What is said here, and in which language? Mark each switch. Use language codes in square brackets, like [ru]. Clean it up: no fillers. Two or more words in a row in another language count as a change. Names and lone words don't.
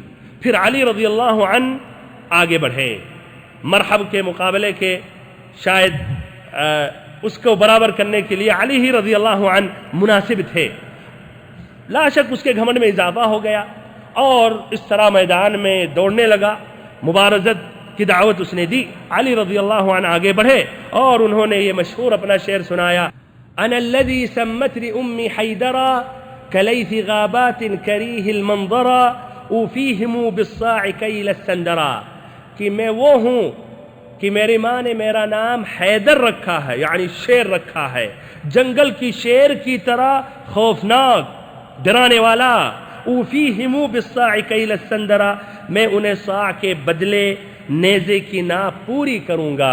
[ur] پھر علی [ar] رضی اللہ عنہ [ur] آگے بڑھے، مرحب کے مقابلے کے شاید اس کو برابر کرنے کے لیے علی ہی [ar] رضی اللہ عنہ [ur] مناسب تھے، [ar] لا شک [ur] اس کے گھمنڈ میں اضافہ ہو گیا اور اس طرح میدان میں دوڑنے لگا، مبارزت کی دعوت اس نے دی۔ علی [ar] رضی اللہ عنہ [ur] آگے بڑھے اور انہوں نے یہ مشہور اپنا شعر سنایا، [ar] انا الذی سمتنی امی حیدرا کلیث غابات کریہ المنظرا اوفیہم بالصاع کیل السندرا، [ur] کہ میں وہ ہوں کہ میری ماں نے میرا نام حیدر رکھا ہے، یعنی شیر رکھا ہے، جنگل کی شیر کی طرح خوفناک، ڈرانے والا۔ [ar] اوفیہم بالصاع کیل السندرا، [ur] میں انہیں صاع کے بدلے نیزے کی ناپ پوری کروں گا۔